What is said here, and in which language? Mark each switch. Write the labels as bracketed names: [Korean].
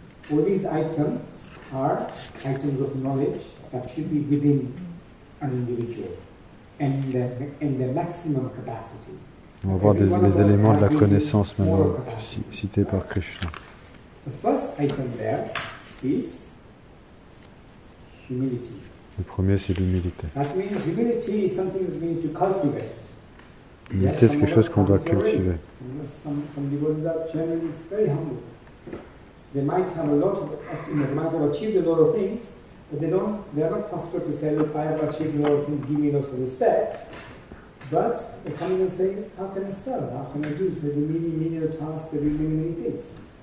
[English] all these items are items of knowledge that should be within an individual and the maximum capacity. [French] On va voir les éléments de la connaissance maintenant cités par Krishna. [English] The first item there is humility. [French] Le premier, c'est l'humilité. [English] That means humility is something that we need to cultivate. [French] L'humilité, c'est quelque chose qu'on doit cultiver. [English] Some devotees are generally very humble. They might have a lot of, they might have achieved a lot of things, but they are not puffed up to say, look, I have achieved a lot of things, give me lots of respect. But they come in and say, how can I serve? How can I do? So they do menial tasks, they do many things.